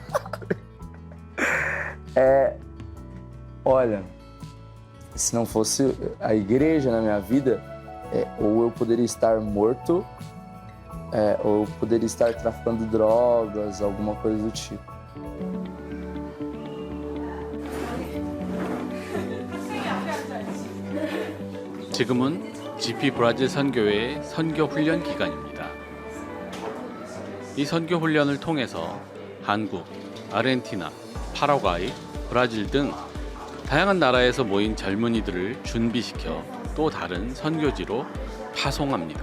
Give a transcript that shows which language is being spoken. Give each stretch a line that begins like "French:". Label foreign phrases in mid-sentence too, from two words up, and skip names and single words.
Portuguese: Olha, se não fosse a igreja na minha vida, ou eu poderia estar morto, ou eu poderia estar traficando drogas, alguma coisa do tipo.
Korean: 지금은 GP 브라질 선교회의 선교 훈련 기간입니다. 이 선교 훈련을 통해서 한국, 아르헨티나, 파라과이, 브라질 등 다양한 나라에서 모인 젊은이들을 준비시켜 또 다른 선교지로 파송합니다.